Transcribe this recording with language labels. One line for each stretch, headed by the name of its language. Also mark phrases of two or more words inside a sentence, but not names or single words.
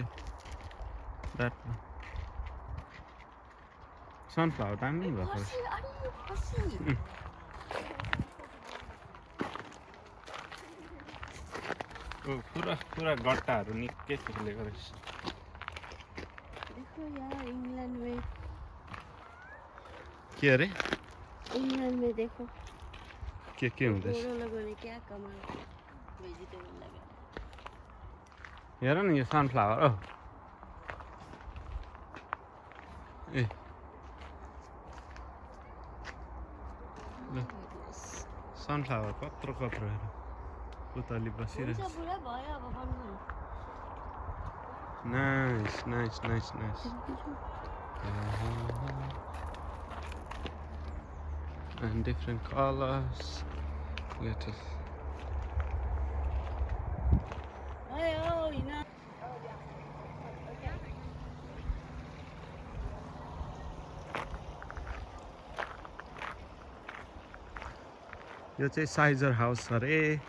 Nepali: द्याटमा सनफ्लावर दामी भएको रहेछ. पुरा गट्टाहरु निकै फुलेको रहेछ.
Hindi: देखो यार इंग्लैंड में.
Nepali: के अरे?
Hindi: इंग्लैंड में देखो.
Nepali: के हुँदैछ?
Hindi: लोगों ने क्या कमाल भेजिटेबल लगा.
Nepali: हेर न यो सनफ्लावर. सनफ्लावर कत्रो हेर. पुतली बसिरहेछ.
English: Nice. And different colors. Little.
Nepali: यो चाहिँ साइजर हाउस अरे.